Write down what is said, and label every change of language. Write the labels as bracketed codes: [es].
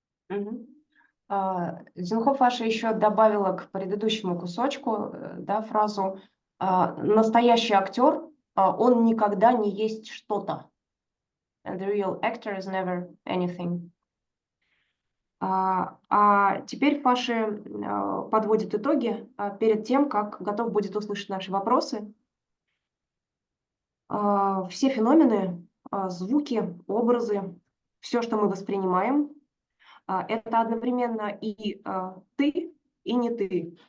[ru] Син Фаши еще добавила к предыдущему кусочку, да, фразу «настоящий актер, он никогда не есть что-то». [en] And the real actor is never anything. [ru] А теперь Фаши подводит итоги перед тем, как готов будет услышать наши вопросы. Все феномены, звуки, образы, все, что мы воспринимаем, это одновременно и ты, и не ты.